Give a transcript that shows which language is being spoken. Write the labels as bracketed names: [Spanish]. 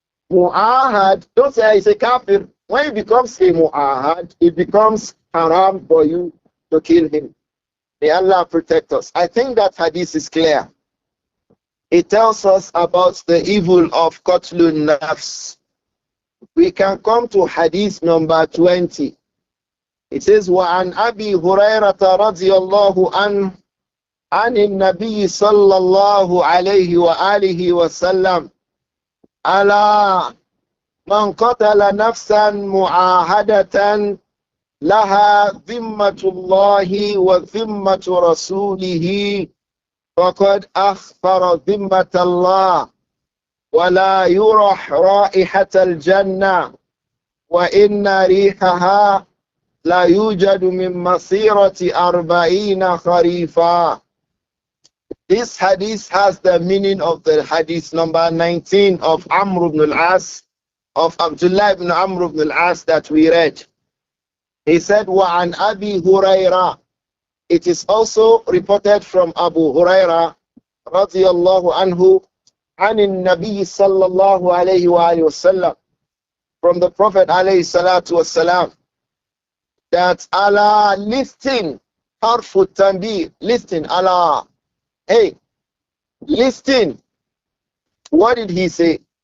[English] Mu'ahad, don't say it's a kafir. When it becomes a mu'ahad, it becomes haram for you to kill him. May Allah protect us. I think that hadith is clear. It tells us about the evil of qatlun nafs. We can come to hadith number 20. It says, [Arabic] وَعَنْ أَبِي هُرَيْرَةَ رَضِيَ اللَّهُ عَنْهُ عَنِ النَّبِيِّ صَلَّى اللَّهُ عَلَيْهِ وَآلِهِ وَسَلَّمَ أَلَا من قتل نفسا معاهدة لها ذمة الله وذمة رسوله فقد أخفر ذمة الله ولا يرح رائحة الجنة وإن ريحها لا يوجد من مسيرة 40 خريفا. [English] This hadith has the meaning of the hadith number 19 of Amr ibn al-As, of Abdullah ibn Amr ibn al-As that we read. He said, [Arabic] وَعَنْ أَبِي هُرَيْرَةَ. [English] It is also reported from Abu Huraira radiyallahu anhu [Arabic] عن النبي صلى الله عليه وآله وسلم, [English] from the Prophet [Arabic] عليه الصلاة والسلام, [English] that Allah, listen, harfu tanbih, listen, Allah, hey, listen. What did he say?